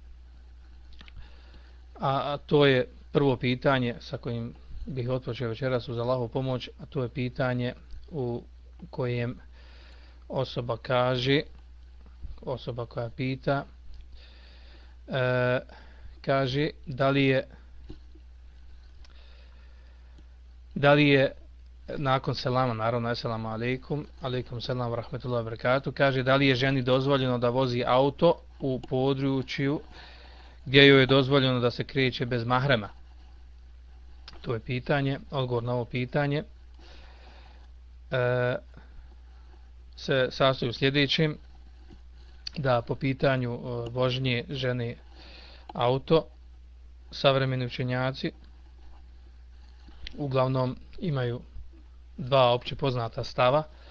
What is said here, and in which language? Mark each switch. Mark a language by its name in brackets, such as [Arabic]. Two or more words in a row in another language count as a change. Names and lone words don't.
[Bosnian] A to je prvo pitanje sa kojim bih otpočeo večeras uz Allahu pomoć, a to je pitanje u kojem osoba koja pita, kaže da li je nakon selama, naravno [Arabic] السلام عليكم عليكم السلام ورحمة الله وبركاته, [Bosnian] kaže da li je ženi dozvoljeno da vozi auto u području gdje joj je dozvoljeno da se kreće bez mahrema. To je pitanje, odgovor na ovo pitanje se sastoji u sljedećem, da po pitanju vožnje žene auto, savremeni učenjaci uglavnom imaju dva opće poznata stava.